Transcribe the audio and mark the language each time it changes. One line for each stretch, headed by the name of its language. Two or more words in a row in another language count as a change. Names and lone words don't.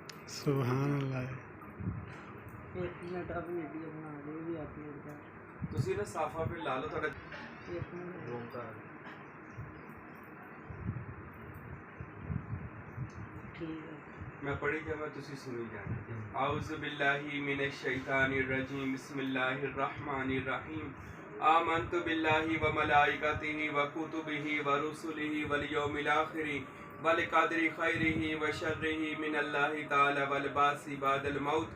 Arabic: سبحان اللہ.
Urdu: ایک منٹ اب ویڈیو بنا دے بھی اپلوڈ کر.
Punjabi: ਤੁਸੀਂ ਨਾ ਸਾਫਾ ਪੇ ਲਾ ਲਓ ਤੁਹਾਡਾ
Urdu: ایک منٹ
Punjabi: ਰੂਮ ਦਾ.
Urdu: ٹھیک ہے.
Punjabi: میں پڑھی جاواں تسی سنی جانا.
Arabic: اعوذ باللہ من الشیطان الرجیم بسم اللہ الرحمن الرحیم. آمنت باللہ وملائکتہ وکتبہ ورسلہ والیوم الآخر والقدر خیرہ وشرہ من اللہ تعالی والبعث بعد الموت.